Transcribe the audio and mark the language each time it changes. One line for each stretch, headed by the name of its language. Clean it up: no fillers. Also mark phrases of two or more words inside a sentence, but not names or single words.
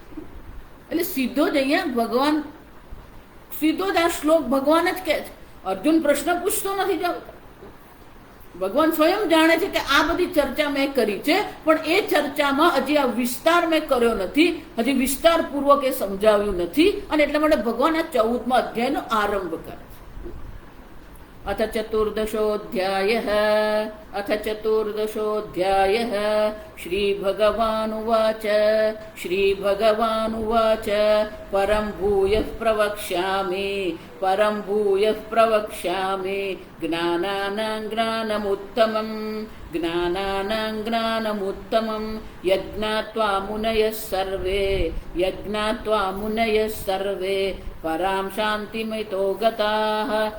Gujarati: એટલે સીધો જ અહીંયા ભગવાન, સીધો જ આ શ્લોક ભગવાન જ કહે છે. અર્જુન પ્રશ્ન પૂછતો નથી. જાવ, ભગવાન સ્વયં જાણે છે કે આ બધી ચર્ચા મેં કરી છે, પણ એ ચર્ચામાં હજી આ વિસ્તાર મેં કર્યો નથી, હજી વિસ્તારપૂર્વક એ સમજાવ્યું નથી. અને એટલા માટે ભગવાન આ 14મા અધ્યાયનો આરંભ કરે.
Sanskrit: अथ चतुर्दशोऽध्यायः श्रीभगवानुवाच परं भूयः प्रवक्ष्यामि ज्ञानानां ज्ञानमुत्तमं यज्ञात्वा मुनयः सर्वे परां शान्तिमितो गताः